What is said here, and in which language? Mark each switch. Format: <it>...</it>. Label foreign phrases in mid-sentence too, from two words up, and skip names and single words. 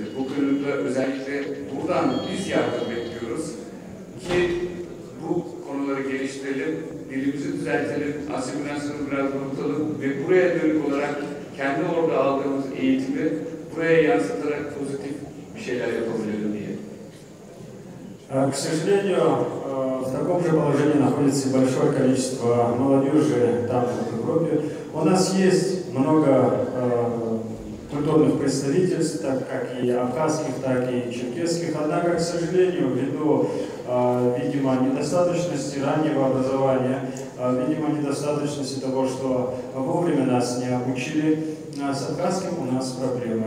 <tr>Bu konuda özellikle buradan biz yardım bekliyoruz ki bu konuları geliştirelim, dilimizi düzeltelim, asimilasyonu biraz unutalım ve buraya dönük olarak kendi orada aldığımız eğitimi buraya yansıtarak pozitif bir şeyler yapabilelim diye.</tr> <ru>К сожалению, в таком же положении находится большое количество молодежи там, в Европе. У нас есть много культурных представительств, так как и абхазских, так и черкесских. Однако, к сожалению, ввиду, видимо, недостаточности раннего образования, видимо, недостаточности того, что вовремя нас не обучили, с абхазским у нас проблемы.</ru>